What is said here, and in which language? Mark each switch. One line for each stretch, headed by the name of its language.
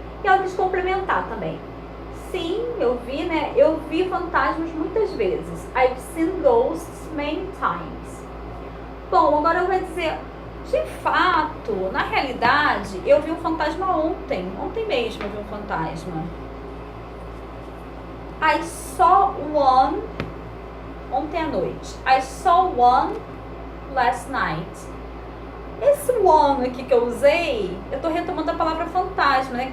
Portuguese: E ela quis complementar também. Sim, eu vi, né? Eu vi fantasmas muitas vezes.
English: I've seen ghosts many times.
Portuguese: Bom, agora eu vou dizer, de fato, na realidade, eu vi um fantasma ontem. Ontem mesmo eu vi um fantasma.
English: I saw one
Portuguese: ontem à noite.
English: I saw one last night.
Portuguese: Esse one aqui que eu usei, eu tô retomando a palavra fantasma, né?